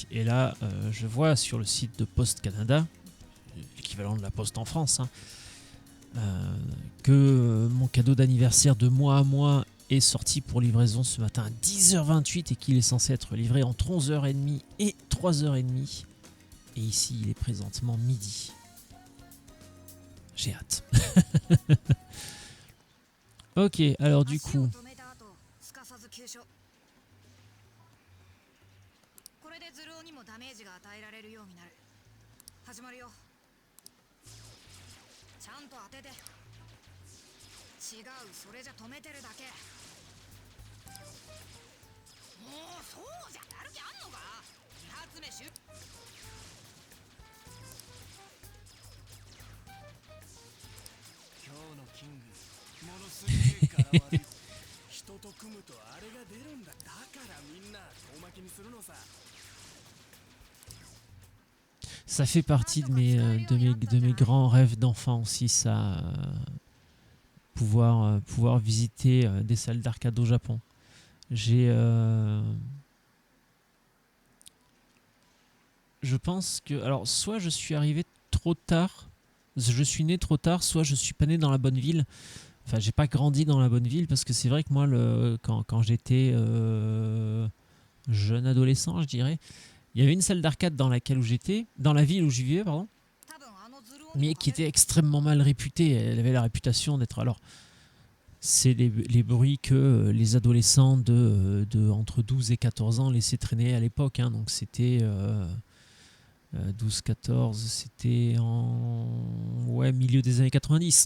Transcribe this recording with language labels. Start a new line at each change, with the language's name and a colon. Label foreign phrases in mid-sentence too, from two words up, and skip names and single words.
French: Et là, je vois sur le site de Poste Canada, l'équivalent de la Poste en France, hein, que mon cadeau d'anniversaire de mois à mois est sorti pour livraison ce matin à 10h28 et qu'il est censé être livré entre 11h30 et 3h30. Et ici, il est présentement midi. J'ai hâte. Ok, alors du coup,
Japanese: 止めた後すかさず急所これでズルオにもダメージが与えられるようになる始まるよちゃんと当てて違うそれじゃ止めてるだけもうそうじゃやる気あんのか2発目シュッ今日のキングものすげえ柄悪い人と組むとあれが出るんだだからみんな遠巻きにするのさ
French: ça fait partie de mes grands rêves d'enfant aussi, ça, pouvoir visiter des salles d'arcade au Japon. Je pense que, alors, soit je suis arrivé trop tard, je suis né trop tard, soit je suis pas né dans la bonne ville. Enfin, j'ai pas grandi dans la bonne ville parce que c'est vrai que moi, quand j'étais jeune adolescent, je dirais, il y avait une salle d'arcade dans laquelle où j'étais, dans la ville où je vivais, pardon,
Japanese: 多分あのズルオに
French: mais
Japanese: も
French: qui était extrêmement mal réputée. Elle avait la réputation d'être, alors, c'est les bruits que les adolescents de entre 12 et 14 ans laissaient traîner à l'époque, hein, donc c'était 12-14, c'était en milieu des années 90.